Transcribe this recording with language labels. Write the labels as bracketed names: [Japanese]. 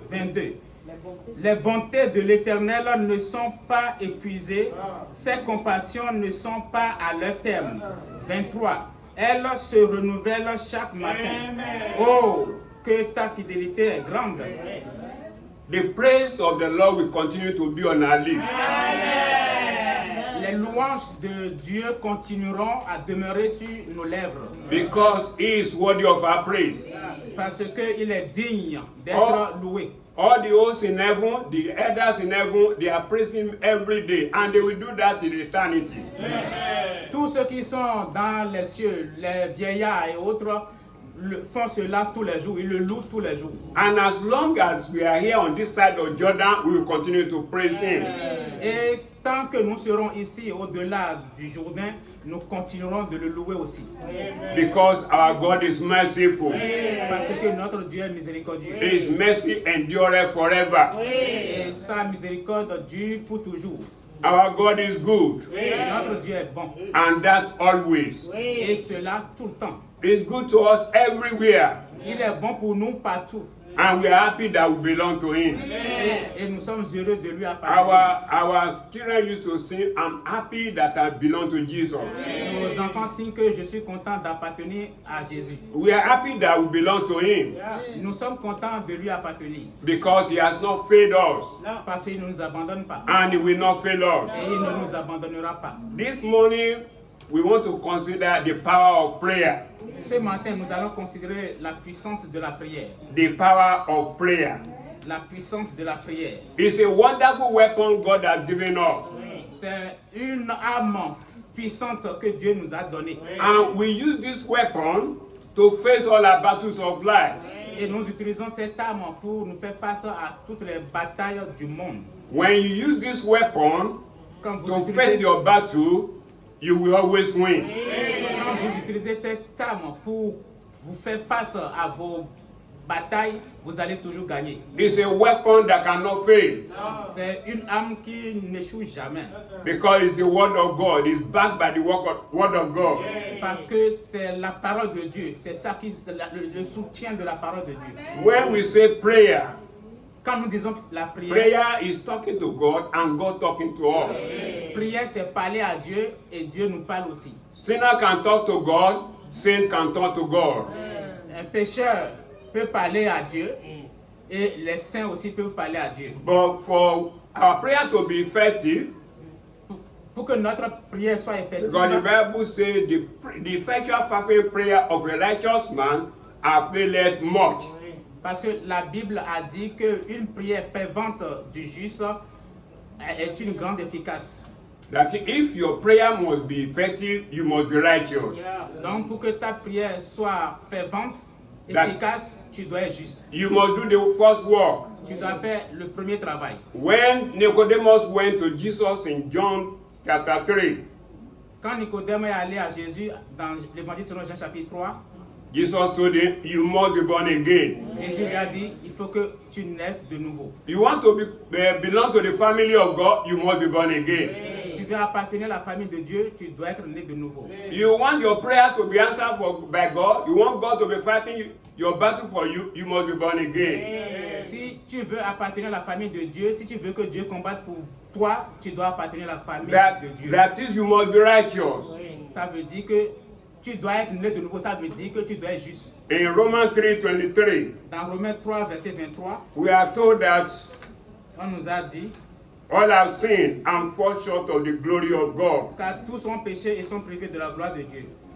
[French] 22. Les bontés de l'Éternel ne sont pas épuisées, ses compassions ne sont pas à leur terme. 23. Elles se renouvellent chaque matin. Oh, que ta fidélité est grande. [English] The praise of the Lord will continue to be on our lips. [French] les louanges de Dieu continueront à demeurer sur nos lèvres. [English] Because he is worthy of our praise. [French] Parce qu'il est digne d'être loué. [English] All the hosts in heaven, the elders in heaven, they are praising him every day, and they will do that in eternity. [French] Tous ceux qui sont dans les cieux, les vieillards et autres, font cela tous les jours. Ils le louent tous les jours. [English] And as long as we are here on this side of Jordan, we will continue to praise him. [French] Et tant que nous serons ici, au-delà du Jourdain, nous continuerons de le louer aussi. [English] Because our God is merciful. [French] Parce que notre Dieu est miséricordieux. [English] His mercy endureth forever. [French] Et sa miséricorde dure pour toujours. [English] Our God is good, [French] Notre Dieu est bon. [English] and that always. [French] Et cela tout le temps. [English] He's good to us everywhere, [French] Il est bon pour nous partout. [English] and we are happy that we belong to him. [French] Et nous sommes heureux de lui appartenir. [English] Our children used to sing, I'm happy that I belong to Jesus. [French] Nos enfants signent que je suis content d'appartenir à Jésus. [English] We are happy that we belong to him [French] Nous sommes contents de lui appartenir. [English] because he has not failed us, [French] Parce qu'il ne nous abandonne pas. [English] and he will not fail us. [French] Et il ne nous abandonnera pas. [English] This morning, we want to consider the power of prayer. [French] Ce matin, nous allons considérer la puissance de la prière. [English] The power of prayer. [French] La puissance de la prière. [English] It's a wonderful weapon God has given us. [French] C'est une arme puissante que Dieu nous a donnée. [English] And we use this weapon to face all our battles of life. [French] Et nous utilisons cette arme pour nous faire face à toutes les batailles du monde. [English] When you use this weapon [French] Quand vous, [English] to face [French] utilisez, [English] your battle, you will always win. [French] quand vous utilisez cette arme pour vous faire face à vos batailles, vous allez toujours gagner. [English] It's a weapon that cannot fail [French] C'est une arme qui n'échoue jamais. [English] because it's the word of God. It's backed by the word of God. [French] Parce que c'est la parole de Dieu. C'est ça qui c'est le soutien de la parole de Dieu. [English] When we say prayer, [French] Quand nous disons la prière, [English] prayer is talking to God and God talking to us. [French] prière c'est parler à Dieu et Dieu nous parle aussi. [English] Sinner can talk to God, saint can talk to God. [French] Un pécheur peut parler à Dieu et les saints aussi peuvent parler à Dieu. [English] But for our prayer to be effective, [French] Pour que notre prière soit effective, [English] because the Bible says the effectual fervent prayer of a righteous man availeth much. [French] parce que la Bible a dit qu'une prière fervente du juste est une grande efficace. [English] That if your prayer must be effective, you must be righteous. [French] Donc pour que ta prière soit fervente, [English] That- [French] efficace, tu dois être juste. [English] You must do the first work. [French] Tu dois faire le premier travail. [English] When Nicodemus went to Jesus in John chapter 3, [French] Quand Nicodème est allé à Jésus dans l'évangile selon Jean chapitre 3, [English] Jesus told him, you must be born again. [French] Jésus lui a dit, il faut que tu naisses de nouveau. [English] You want to belong to the family of God, you must be born again. [French] Tu veux appartenir à la famille de Dieu, tu dois être né de nouveau. [English] You want your prayer to be answered by God, you want God to be fighting your battle for you, you must be born again. [French] Si tu veux appartenir à la famille de Dieu, si tu veux que Dieu combatte pour toi, tu dois appartenir à la famille de Dieu. [English] That is, you must be righteous. [French] Ça veut dire que tu dois être né de nouveau, ça veut dire que tu dois être juste. [English] In Romans 3:23, [French] Dans Romains 3, verset 23, [English] we are told that [French] on nous a dit, [English] all have sinned and fall short of the glory of God. [French] car tous ont péché et sont privés de la gloire de Dieu.